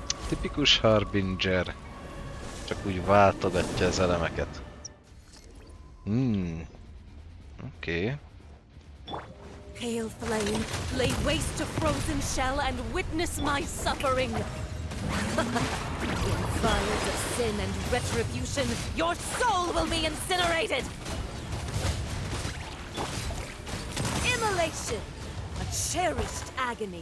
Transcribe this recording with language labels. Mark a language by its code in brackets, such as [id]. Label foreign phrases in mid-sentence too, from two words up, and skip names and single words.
[hu] Tipikus Harbinger. Csak úgy váltogatja az elemeket. Oké. [en] Pale flame, lay waste to frozen shell and witness my suffering. In fires of sin and retribution, your soul will be incinerated. Immolation, a cherished agony.